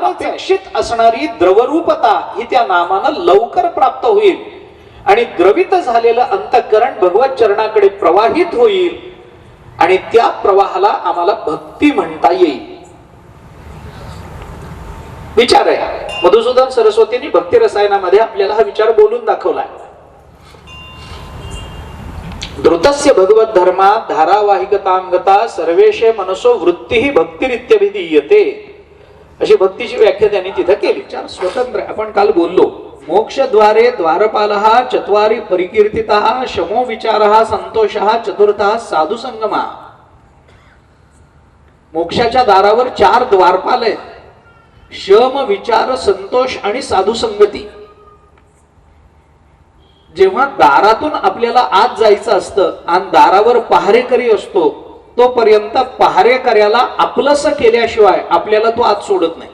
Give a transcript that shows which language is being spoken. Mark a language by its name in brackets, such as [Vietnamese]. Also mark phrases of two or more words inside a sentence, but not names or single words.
[Marathi] अपेक्षित असणारी द्रवरूपता ही त्या नामानं लवकर प्राप्त होईल आणि द्रवित झालेलं अंतःकरण भगवत चरणाकडे प्रवाहित होईल आणि त्या प्रवाहाला आम्हाला भक्ती म्हणता येईल. विचार आहे. मधुसूदन सरस्वतींनी भक्ती रसायनामध्ये आपल्याला हा विचार बोलून दाखवलाय. [Sanskrit] द्रुतस्य भगवत धर्मा धारावाहिकतांगता सर्वेशे मनसो वृत्ती भक्तिरित्यभिधीयते, [Marathi] अशी भक्तीची व्याख्या त्यांनी तिथं केली. चार स्वतंत्र आपण काल बोललो. [Sanskrit] मोक्षद्वारे द्वारपालः चत्वारी परिकीर्तितः शमो विचारः संतोषः चतुर्थः साधु संगमा. [Marathi] मोक्षाच्या दारावर 4 द्वारपाल आहेत. शम, विचार, संतोष आणि साधू संगती. जेव्हा दारातून आपल्याला आत जायचं असतं आणि दारावर पहारेकरी असतो, तोपर्यंत पहारेकऱ्याला आपलंसं केल्याशिवाय आपल्याला तो आत सोडत नाही.